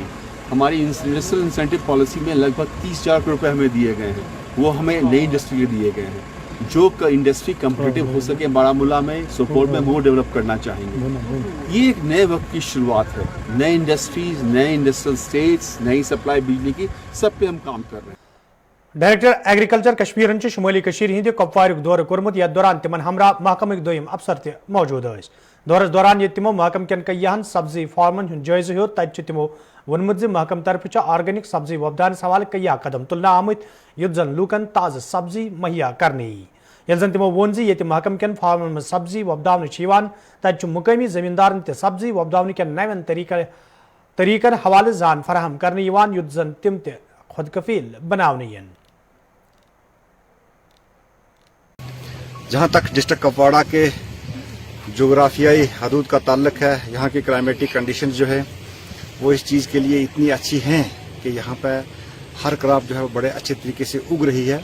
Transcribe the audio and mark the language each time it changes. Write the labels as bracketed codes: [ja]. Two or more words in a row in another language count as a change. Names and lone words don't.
[hi] हमारी [en] industrial incentive policy [hi] में लगभग 30,000 करोड़ रुपये हमें दिए गए हैं, वो हमें नई इंडस्ट्री के दिए गए हैं। जो इंडस्ट्री कम्पिटिटिव हो सके बारामूला में, सोपोर में, वो डेवलप करना चाहेंगे। ये एक नए वक्त की शुरुआत है। नए इंडस्ट्रीज, नए [en] industrial estates, [hi] नई सप्लाई बिजली की, सब पे हम काम कर रहे हैं। [en] Director Agriculture [ks] कश्मीर शुमाली कशीर हिंद कपवार दौर कोरमुत। यथ दौरान तिमन हमरा महकमक दोयम अफसर त मौजूद स। दौरस दौरान ये तिमो महकम कन कईयान सब्जी फार्मन हुंद जायज़ हो। तत तिमो वोनमुत महकम तरफ ऑर्गेनिक सब्जी वपदान हवाले कईया कदम तुलना आमुत, युद्ध जन लूकन ताज़ सब्जी मुहैया करने। यल जन तिमो वोन ये महकम कन फार्मन में सब्जी वपदान तत मुकामी जमींदारन त सब्जी वपदान कन नवन तरीकन हवाले जान फराहम करने, युद्ध जन तिम त खुद कफील बनावने। [hi] जहाँ तक डिस्ट्रिक्ट कुपवाड़ा के जोग्राफियाई हदूद का ताल्लुक है, यहाँ की [en] climatic conditions [hi] जो है वो इस चीज़ के लिए इतनी अच्छी हैं कि यहाँ पर हर क्रॉप जो है वो बड़े अच्छे तरीके से उग रही है।